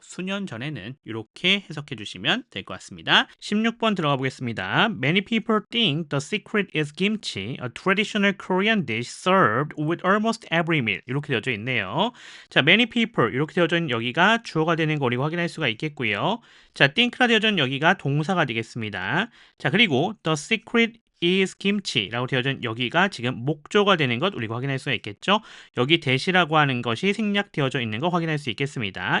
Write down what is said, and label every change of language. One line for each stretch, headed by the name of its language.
Korean: 수년 전에는 이렇게 해석해 주시면 될 것 같습니다. 16번 들어가 보겠습니다.
English: Many people think the secret is kimchi, a traditional Korean dish served with almost every meal.
Korean: 이렇게 되어져 있네요. 자, many people 이렇게 되어져 있는 여기가 주어가 되는 거 우리가 확인할 수가 있겠고요. 자, think라 되어져 있는 여기가 동사가 되겠습니다. 자, 그리고
English: the secret is kimchi
Korean: 라고 되어져 있는 여기가 지금 목조가 되는 것 우리가 확인할 수가 있겠죠. 여기 that이라고 하는 것이 생략되어져 있는 거 확인할 수 있겠습니다.